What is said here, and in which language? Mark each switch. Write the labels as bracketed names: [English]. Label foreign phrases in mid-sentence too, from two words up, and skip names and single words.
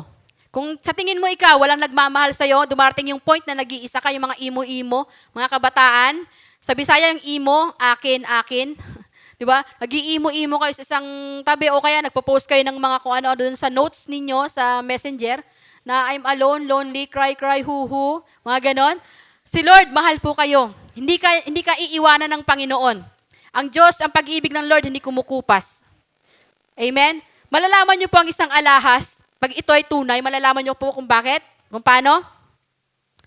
[Filipino] Kung sa tingin mo ikaw, walang nagmamahal sa'yo, dumarating yung point na nag-iisa ka, yung mga imo-imo, mga kabataan. Sa Bisaya yung imo, akin, akin. Di ba? Nag-iimo-imo kayo sa isang tabi o kaya nagpo-post kayo ng mga kung ano doon sa notes ninyo sa messenger na [English] I'm alone, lonely, cry, cry, [Filipino] hu-hu, mga ganon. Si Lord, mahal po kayo. Hindi ka iiwanan ng Panginoon. Ang Diyos, ang pag-ibig ng Lord, hindi kumukupas. Amen? Malalaman niyo po ang isang alahas. Pag ito ay tunay, malalaman niyo po kung bakit. Kung paano?